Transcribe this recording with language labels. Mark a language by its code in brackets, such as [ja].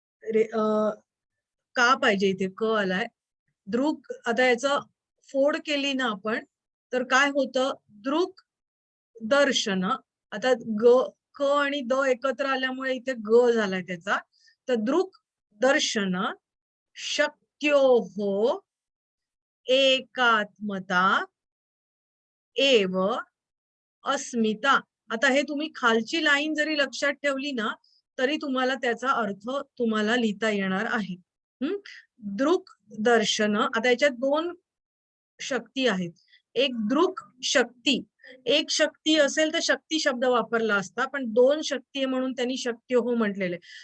[mr] का पाहिजे इथे क आलाय. दृक्, आता याचं फोड केली ना आपण तर काय होतं, दृक् दर्शन. आता क आणि द एकत्र आल्यामुळे इथे ग झालाय त्याचा. [sa] तर दृक् दर्शन शक्त्योः एकात्मता एव अस्मिता. [mr] आता हे तुम्ही खालची लाईन जरी लक्षात ठेवली ना तरी तुम्हाला त्याचा अर्थ तुम्हाला लिहिता येणार आहे. दृक् दर्शन, आता याच्यात दोन शक्ती आहेत. एक दृक् शक्ती, एक शक्ती असेल तर शक्ती शब्द वापरला असता, पण दोन शक्ती आहे म्हणून त्यांनी शक्त्योः म्हटलेले.